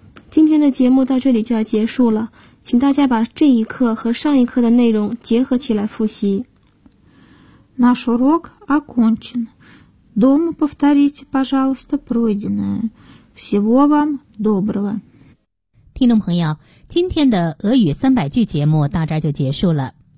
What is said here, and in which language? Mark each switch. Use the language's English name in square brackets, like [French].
[Chinese] 今天的节目到这里就要结束了，请大家把这一课和上一课的内容结合起来复习。 [Russian] Наш урок окончен. Дома повторите, пожалуйста, пройденное. Всего вам доброго. [Chinese] 听众朋友，今天的俄语三百句节目到这就结束了。